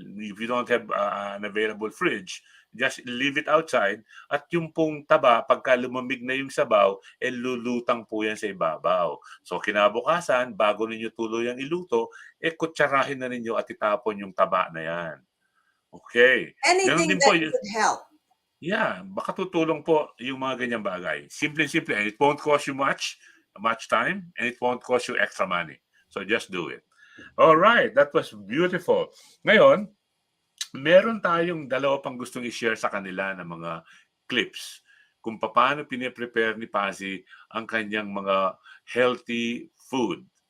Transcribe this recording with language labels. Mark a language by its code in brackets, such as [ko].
[en] If you don't have an available fridge, just leave it outside. [tl] At yung pong taba, pagka lumamig na yung sabaw, lulutang po yan sa ibabaw. So kinabukasan, bago ninyo tuluyang iluto, kutsarahin na ninyo at itapon yung taba na yan. Okay. [en] Anything that could help. [tl] Yeah, baka tutulong po yung mga ganyang bagay. Simple-simple. [en] And it won't cost you much time, and it won't cost you extra money. So just do it. All right, that was beautiful. [tl] Ngayon, meron tayong dalawa pang gustong i-share sa kanila ng mga clips kung paano pine-prepare ni Pazzie ang kanyang mga healthy food.